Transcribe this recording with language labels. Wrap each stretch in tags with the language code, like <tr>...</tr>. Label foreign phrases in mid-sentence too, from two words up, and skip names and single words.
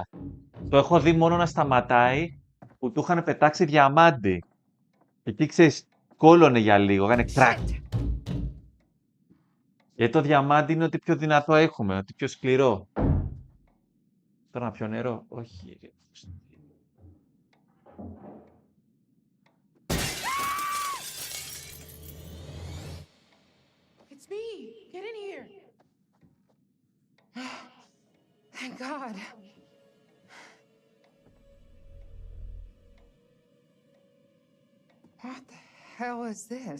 <el>Το έχω δει μόνο να σταματάει, που του είχαν πετάξει διαμάντι. Εκεί, ξέρεις, κόλωνε για λίγο, έκανε κρακ. Γιατί το διαμάντι είναι ότι πιο δυνατό έχουμε, ότι πιο σκληρό. Τώρα να πιω νερό, όχι.</el> <en>It's me! Get in here! Thank God. What the hell is this?</en>